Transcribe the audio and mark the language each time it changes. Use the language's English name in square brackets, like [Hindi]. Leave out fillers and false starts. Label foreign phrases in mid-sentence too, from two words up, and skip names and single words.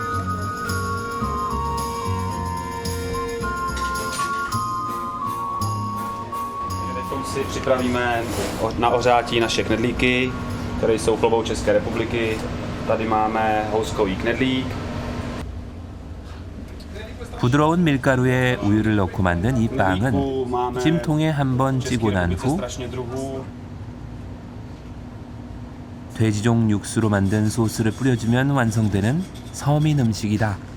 [Czech] Teď si připravíme na ohřátí naše knedlíky, které jsou plovou České republiky. Tady máme houskový knedlík. [Korean] 부드러운 밀가루에 우유를 넣고 만든 이 빵은 찜통에 한번 찌고 난 후 돼지종 육수로 만든 소스를 뿌려주면 완성되는 서민 음식이다.